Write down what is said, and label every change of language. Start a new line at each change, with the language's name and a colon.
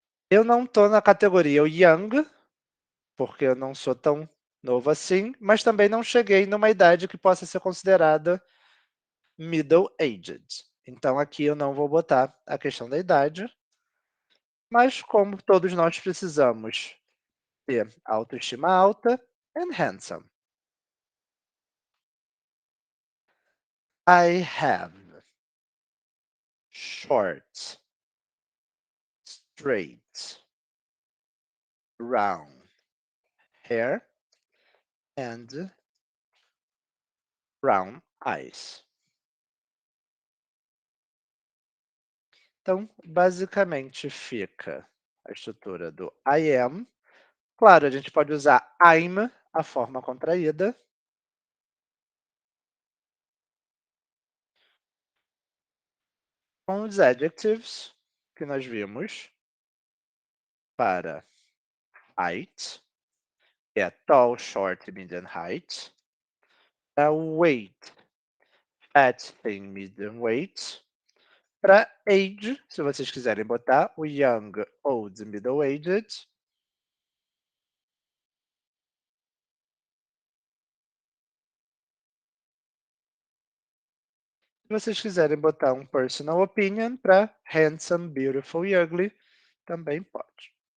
Portuguese: Eu não estou na categoria young, porque eu não sou tão novo assim, mas também não cheguei numa idade que possa ser considerada middle-aged. Então, aqui eu não vou botar a questão da idade, mas como todos nós precisamos ter autoestima alta,
English: and handsome. I have short, straight, round hair and brown eyes.
Portuguese: Então, basicamente fica a estrutura do
English: I am.
Portuguese: Claro, a gente pode usar I'm, a forma contraída. Com os adjectives que nós vimos para height, que é
English: tall, short, medium height.
Portuguese: Para weight,
English: fat, thin, medium weight.
Portuguese: Para age, se vocês quiserem botar o
English: young, old, middle-aged.
Portuguese: Se vocês quiserem botar um
English: personal opinion
Portuguese: para
English: handsome, beautiful
Portuguese: e ugly, também pode.